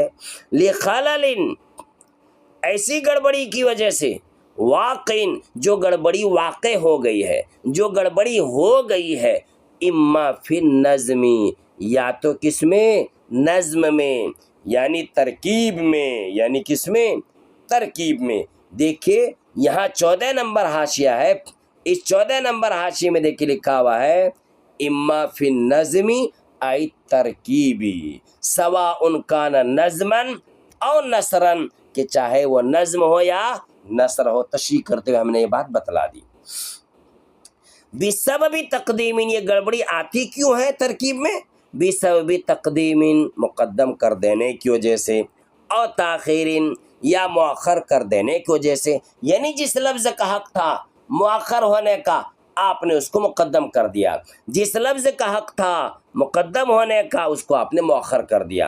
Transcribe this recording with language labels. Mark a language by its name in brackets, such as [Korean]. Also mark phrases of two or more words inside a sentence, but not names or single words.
[Urdu] لخلل، ایسی گڑبڑی کی وجہ سے، واقع، جو گڑبڑی واقع ہو گئی ہے، جو گڑبڑی ہو گئی ہے، [Arabic] اما فی النظمی، [Urdu] یا تو کس میں؟ نظم میں، یعنی ترکیب میں، یعنی کس میں؟ ترکیب میں۔ دیکھیے یہاں 14 نمبر حاشیہ ہے، اس 14 نمبر حاشیے میں دیکھیے لکھا ہوا ہے [Arabic] اما فی النظمی ای ترکیبی سواء کان نظما او نثرا، [Urdu] کہ چاہے وہ نظم ہو یا نثر ہو۔ تشریح کرتے ہوئے ہم نے یہ بات بتلا دی۔ [Arabic] بسبب تقدیم، [Urdu] یہ گڑبڑی آتی کیوں ہے ترکیب میں؟ [Arabic] بسبب تقدیم، [Urdu] مقدم کر دینے کی وجہ سے، اور تاخیر، یا مؤخر کر دینے کی وجہ سے، یعنی جس لفظ کا حق تھا مؤخر ہونے کا، آپ نے اس کو مقدم کر دیا، جس لفظ کا حق تھا مقدم ہونے کا، اس کو آپ نے مؤخر کر دیا۔